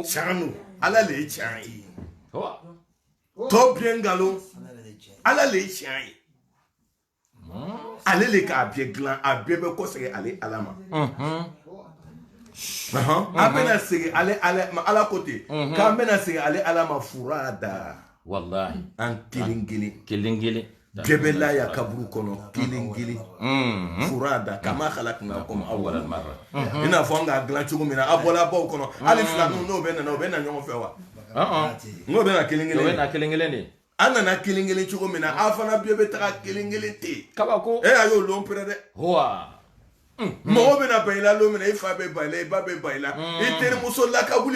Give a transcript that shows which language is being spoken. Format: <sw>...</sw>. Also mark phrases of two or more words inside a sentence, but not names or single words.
<bm>canu ala le ye tiɲɛ ye tɔ biɲɛ nkalon ala le ye tiɲɛ ye ale le k'a bɛɛ dilan a bɛɛ bɛ kɔsegin ale Ala ma an bɛna segin Ala ko ten k'an bɛna segin ale Ala ma furada wallahi an kelen kelen bɛɛ bɛ la ya kaburu kɔnɔ kelen</bm> <ar>فرادى كما خلقناكم أول مرة</ar> <bm>i n'a fɔ an k'a dilan cogo min na a bɔla baw kɔnɔ hali filaninw n'o bɛ na o bɛ na ɲɔgɔn fɛ wa n'o bɛ na kelen de an nana kelen cogo min na a fana bɛɛ bɛ taga kelen ten kabako a y'o lon pɛrɛ dɛ mɔgɔ bɛna ba i la lon min na i fa bɛ ba i la i ba bɛ ba i la i terimuso lakawuli</bm>